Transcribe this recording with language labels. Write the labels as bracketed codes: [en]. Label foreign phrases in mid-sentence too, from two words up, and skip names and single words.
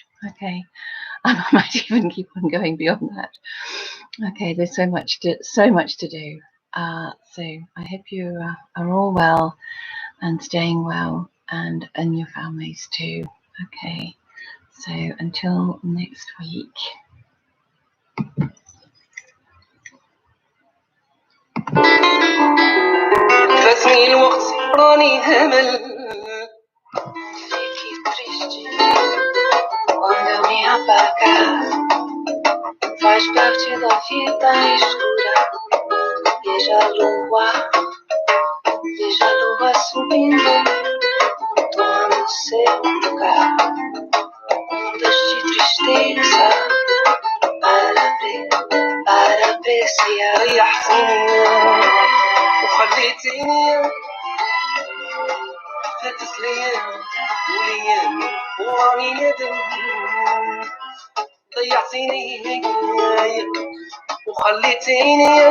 [en] Okay, I might even keep on going beyond that. Okay, there's so much to do. So I hope you are all well and staying well, and your families too. Okay, so until next week. [ar] فاتني الوقت راني همل فيكي [pt] triste quando eu me apagar faz parte da vida escura veja a lua subindo tomando seu lugar ondas de tristeza para apreciar [ar] ريحتيني وخليتيني فاتت ليام وليام وراني ندم ضيعتيني وخليتيني